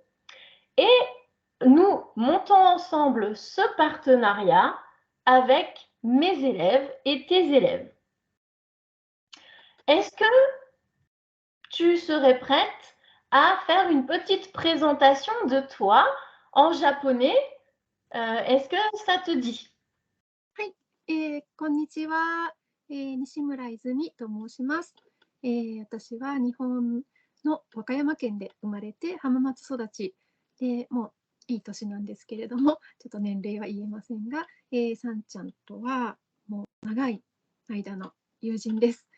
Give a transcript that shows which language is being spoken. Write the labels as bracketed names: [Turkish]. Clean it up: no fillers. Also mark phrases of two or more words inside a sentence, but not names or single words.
[French] Et nous montons ensemble ce partenariat avec mes élèves et tes élèves. Est-ce que tu serais prête à faire une petite présentation de toi en japonais? Est-ce que ça te dit? [Japanese] はい、こんにちは、西村泉と申します。私は日本の和歌山県で生まれて浜松育ちで、もういい年なんですけれども、ちょっと年齢は言えませんが、さんちゃんとはもう長い間の友人です。